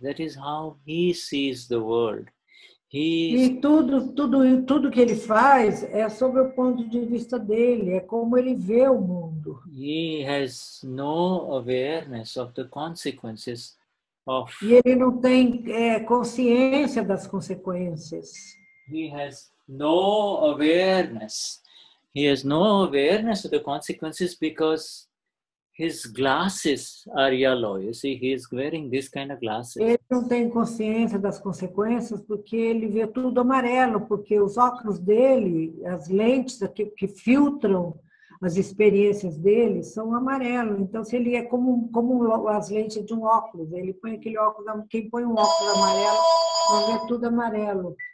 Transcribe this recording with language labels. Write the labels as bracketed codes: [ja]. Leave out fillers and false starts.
[en] That is how he sees the world. [pt] E tudo que ele faz é sobre o ponto de vista dele, é como ele vê o mundo. [en] He has no awareness of the consequences of. [pt] E ele não tem consciência das consequências. [en] He has no awareness. He has no awareness of the consequences because his glasses are yellow. You see, he is wearing this kind of glasses. [pt] Ele não tem consciência das consequências porque ele vê tudo amarelo, porque os óculos dele, as lentes que filtram as experiências dele são amarelo. Então, se ele é como as lentes de um óculos, ele põe aquele óculos, quem põe um óculos amarelo vai ver tudo amarelo.